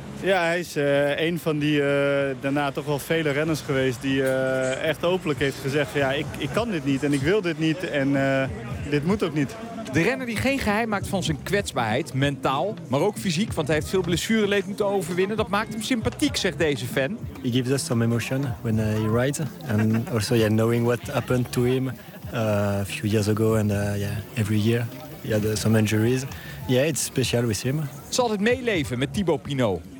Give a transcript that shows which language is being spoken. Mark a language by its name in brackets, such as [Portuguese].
[Dutch] Ja, hij is een van die daarna toch wel vele renners geweest die echt openlijk heeft gezegd, ja, ik kan dit niet en ik wil dit niet en dit moet ook niet. De renner die geen geheim maakt van zijn kwetsbaarheid, mentaal, maar ook fysiek, want hij heeft veel blessure leed moeten overwinnen. Dat maakt hem sympathiek, zegt deze fan. [English] He gives us some emotion when he rides. And also, yeah, knowing what happened to him a few years ago and yeah, every year. He had some injuries. Yeah, it's special with him. [Dutch] Het zal altijd meeleven met Thibaut Pinot.